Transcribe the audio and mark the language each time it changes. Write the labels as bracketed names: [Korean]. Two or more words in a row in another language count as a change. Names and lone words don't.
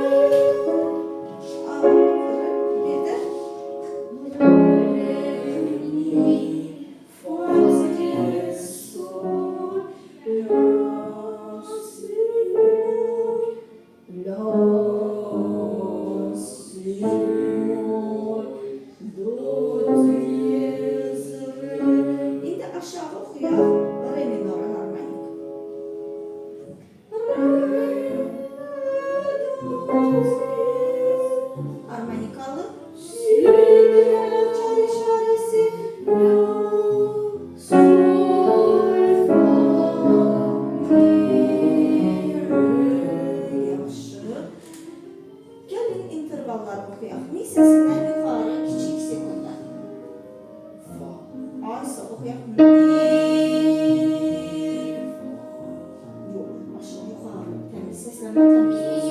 [Azerbaijani] Bir de re, mi, fa diyez, sol, la, si bemol, la, si bemol, do diyez, re. İndi aşağı oxuyaq. Re minor harmonik. Harmonikalı. Si bemol çal işarəsi. La, sol, fa, mi, re. Yaxşı. Gəlin intervalları oxuyaq. Mi səsindən yuxarı kiçik sekunda. Fa. Aysa oxuyaq. Mi, yox, aşağı yuxarı. Təmiz səslənmə təmiz olsun.